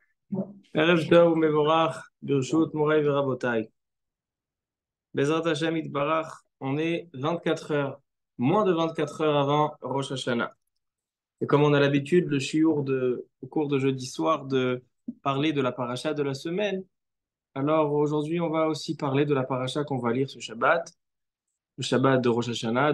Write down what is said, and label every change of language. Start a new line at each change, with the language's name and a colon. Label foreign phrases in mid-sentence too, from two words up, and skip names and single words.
Hebrew: ערב טוב מבורך, ברשות מוריי ורבותיי. בעזרת השם יתברך,
French: on est 24 heures, moins de 24 heures avant Rosh Hashanah. Et comme on a l'habitude, le shiur au cours de jeudi soir, de parler de la paracha de la semaine, alors aujourd'hui, on va aussi parler de la paracha qu'on va lire ce Shabbat, le Shabbat de Rosh Hashanah.